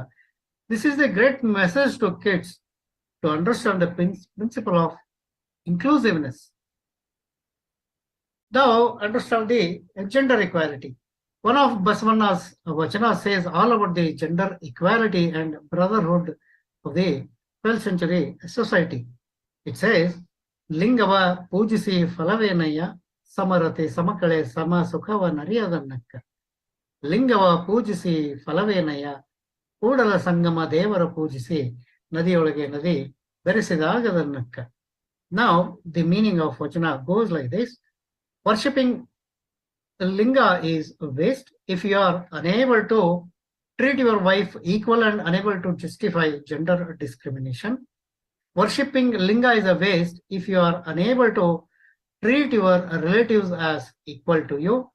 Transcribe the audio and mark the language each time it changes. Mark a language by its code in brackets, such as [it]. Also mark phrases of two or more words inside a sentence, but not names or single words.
[en] This is a great message to kids to understand the principle of inclusiveness. Now, understand the gender equality. One of Basavanna's Vachanas says all about the gender equality and brotherhood of the 12th century society. It says, [kn] ಲಿಂಗವ ಪೂಜಿಸಿ ಫಲವೇನಯ ಸಮರತೆ ಸಮಕಳೆ ಸಮ ಸುಖವ ನರಿಯದನ್ನಕ್ಕ. ಲಿಂಗವ ಪೂಜಿಸಿ ಫಲವೇನಯ ಕೂಡಲ ಸಂಗಮ ದೇವರ ಪೂಜಿಸಿ ನದಿಯೊಳಗೆ ನದಿ ಬೆರೆಸಿದಾಗದನ್ನಕ್ಕ. [en] Now, the meaning of Vachana goes like this. Worshipping Linga is waste if you are unable to treat your wife equal and unable to justify gender discrimination. Worshipping Linga is a waste if you are unable to treat your relatives as equal to you.